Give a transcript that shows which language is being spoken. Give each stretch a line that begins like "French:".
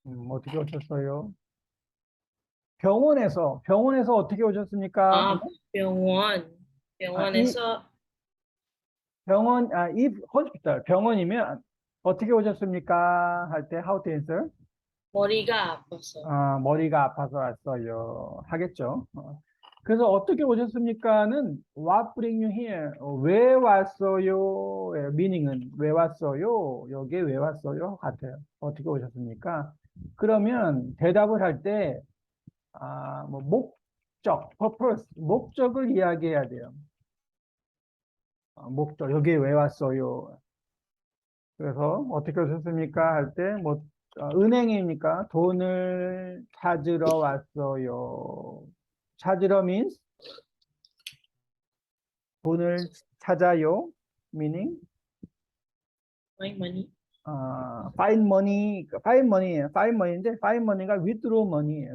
Korean: 어떻게 오셨어요? 병원에서 어떻게 오셨습니까? 아, 병원. 이 병원에서
English: if hospital,
Korean: 병원이면 어떻게 오셨습니까? 할 때
English: how to answer?
Korean: 머리가 아파서. 머리가 아파서 왔어요. 하겠죠. 그래서 어떻게 오셨습니까는
English: what bring you here?
Korean: 왜 왔어요? meaning은 왜 왔어요? 여기에 왜 왔어요? 같아요. 어떻게 오셨습니까? 그러면 대답을 할 때, 뭐
English: purpose,
Korean: 목적을 이야기해야 돼요. 목적, 여기에 왜 왔어요? 그래서 어떻게 오셨습니까? 할 때, 뭐, 은행입니까? 돈을 찾으러 왔어요. 찾으러 means 돈을 찾아요.
English: meaning, My money. find money, find money인데, find money가 withdraw money예요.